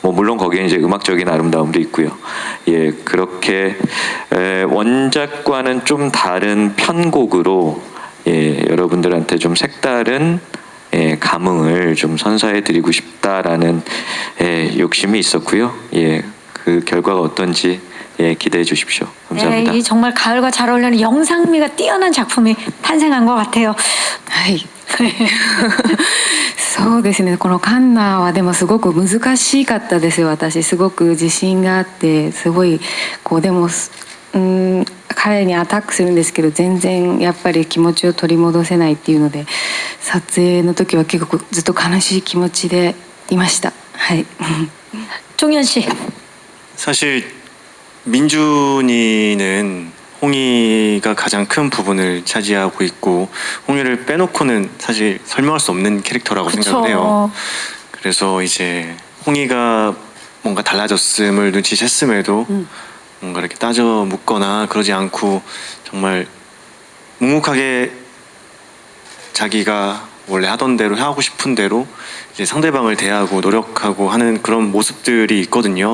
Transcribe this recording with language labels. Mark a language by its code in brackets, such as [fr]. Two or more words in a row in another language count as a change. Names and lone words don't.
[ko] 뭐 물론 거기에 이제 음악적인 아름다움도 있고요. 예, 그렇게 원작과는 좀 다른 편곡으로 예, 여러분들한테 좀 색다른 예, 감흥을 좀 선사해드리고 싶다라는 예, 욕심이 있었고요. 예, 그 결과가 어떤지 예, 기대해 주십시오. 감사합니다. 네, 이 정말 가을과 잘 어울리는 영상미가 뛰어난 작품이 탄생한 것 같아요. [ja] はい。そうですね。このカンナはでもすごく難しかったですよ。私すごく自信があってすごいこうでも彼にアタックするんですけど全然やっぱり気持ちを取り戻せないっていうので撮影の時は結構ずっと悲しい気持ちでいました。はい。 [ko] 종현 씨. 사실 민준이는 홍이가 가장 큰 부분을 차지하고 있고 홍이를 빼놓고는 사실 설명할 수 없는 캐릭터라고 생각을 해요. 그래서 이제 홍이가 뭔가 달라졌음을 눈치챘음에도 뭔가 이렇게 따져 묻거나 그러지 않고 정말 묵묵하게 자기가 원래 하던 대로 하고 싶은 대로 이제 상대방을 대하고 노력하고 하는 그런 모습들이 있거든요.